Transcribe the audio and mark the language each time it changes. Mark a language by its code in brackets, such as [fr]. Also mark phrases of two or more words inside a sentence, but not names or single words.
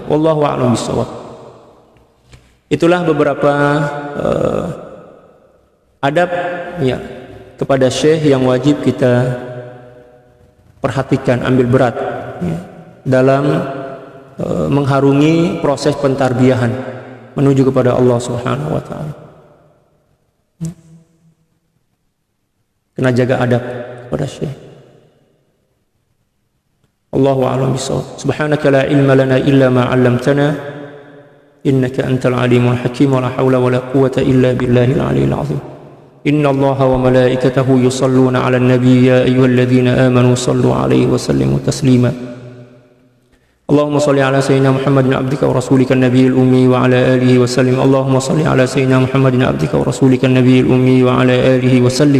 [ar] والله أعلم بالصواب. [ms] Itulah beberapa adab ya kepada Syekh yang wajib kita perhatikan, ambil berat ya, dalam mengharungi proses pentarbiyahan menuju kepada Allah [ar] سبحانه وتعالى. [ms] Kena jaga adab kepada Syekh. [ar] الله أعلم بالصواب. سبحانك لا علم لنا إلا ما علمتنا إنك أنت العليم الحكيم ولا حول ولا قوة إلا بالله العلي العظيم. إن الله وملائكته يصلون على النبي يا أيها الذين آمنوا صلوا عليه وسلموا تسليما. اللهم صل على سيدنا محمد عبدك ورسولك النبي الأمي وعلى آله وسلم. اللهم صل على سيدنا محمد عبدك ورسولك النبي الأمي وعلى آله وسلم.